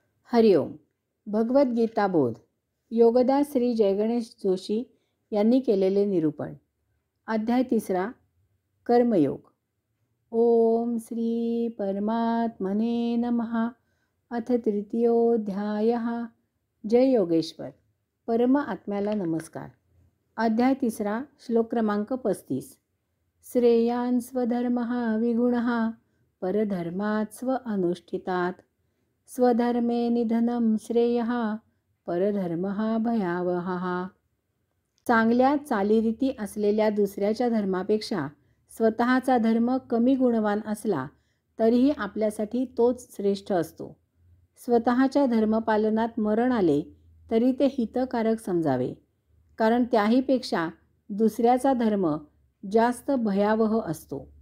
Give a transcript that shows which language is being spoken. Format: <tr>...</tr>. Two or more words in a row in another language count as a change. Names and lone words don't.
<mr>हरिओम. भगवद्गीता बोध. योगदास श्री जयगणेश जोशी यांनी केलेले निरूपण. अध्याय 3. कर्मयोग.</mr> <sa>ओम श्री परमात्मने नमः. अथ तृतीयोऽध्यायः. जय योगेश्वर.</sa> <mr>परम आत्म्याला नमस्कार. अध्याय 3. श्लोक क्रमांक 35.</mr> <sa>श्रेयान् स्वधर्मः विगुणः परधर्मात् स्व अनुष्ठितात्. स्वधर्मे निधनं श्रेयः परधर्मः भयावहः.</sa> <mr>चांगल्या चालीरीती असलेल्या दुसऱ्याच्या धर्मापेक्षा स्वतःचा धर्म कमी गुणवान असला तरीही आपल्यासाठी तोच श्रेष्ठ असतो. स्वतःच्या धर्मपालनात मरण आले तरी ते हितकारक समजावे, कारण त्याहीपेक्षा दुसऱ्याचा धर्म जास्त भयावह असतो.</mr>